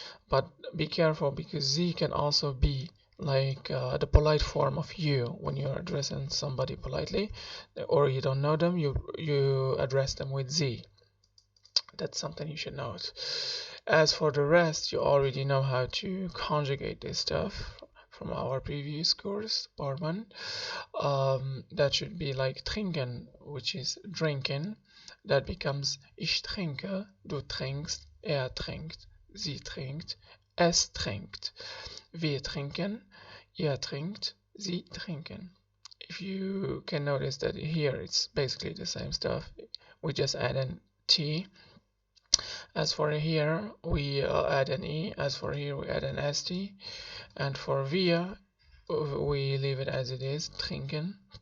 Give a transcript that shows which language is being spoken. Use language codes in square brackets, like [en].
[en] But be careful because sie can also be like the polite form of you when you're addressing somebody politely, or you don't know them, you address them with sie. That's something you should note. As for the rest, you already know how to conjugate this stuff from our previous course, part 1. That should be like trinken, which is drinking. [de] That becomes ich trinke, du trinkst, er trinkt, sie trinkt, es trinkt. Wir trinken, ihr trinkt, sie trinken. [en] If you can notice that here it's basically the same stuff. We just add an T. As for here, we add an E. As for here, we add an ST. And for wir, we leave it as it is, trinken.